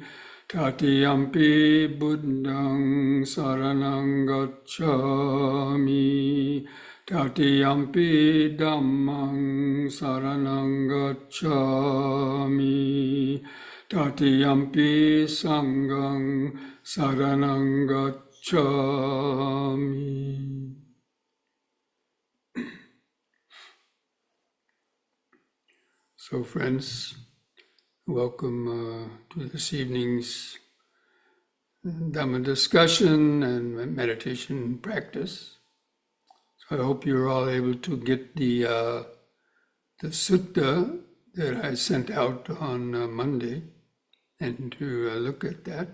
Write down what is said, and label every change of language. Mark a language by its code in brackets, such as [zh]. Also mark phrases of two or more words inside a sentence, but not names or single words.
[pi] Tatiyampi Buddhang Saranang Gacchami. Tatiyampi Dhammang Saranang Gacchami. Tatiyampi Sanghang Saranang Gacchami. [en] So friends, welcome to this evening's Dhamma discussion and meditation practice. So I hope you're all able to get the sutta that I sent out on Monday and to look at that.